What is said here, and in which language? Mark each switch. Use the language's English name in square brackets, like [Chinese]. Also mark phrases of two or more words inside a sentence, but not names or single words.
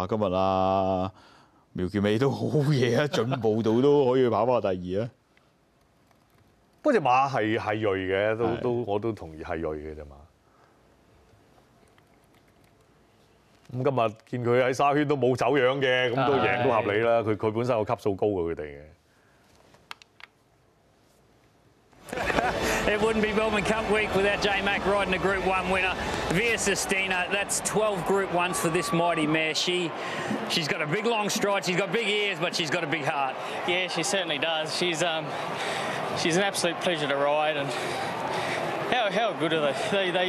[Cantonese] 今日啊，苗僑美都好嘢啊，進步道都可以跑翻第2啊。不過隻馬係鋭嘅，我都同意係鋭嘅隻馬。咁今日見佢喺沙圈都冇走樣嘅，咁都贏都合理啦。佢本身個級數高過佢哋嘅。 [English] It wouldn't be Melbourne Cup week without J-Mac riding a Group 1 winner. Via Sistina, that's 12 Group 1s for this mighty mare. She's got a big long stride, she's got big ears, but she's got a big heart. Yeah, she certainly does. She's an absolute pleasure to ride, and how good are they?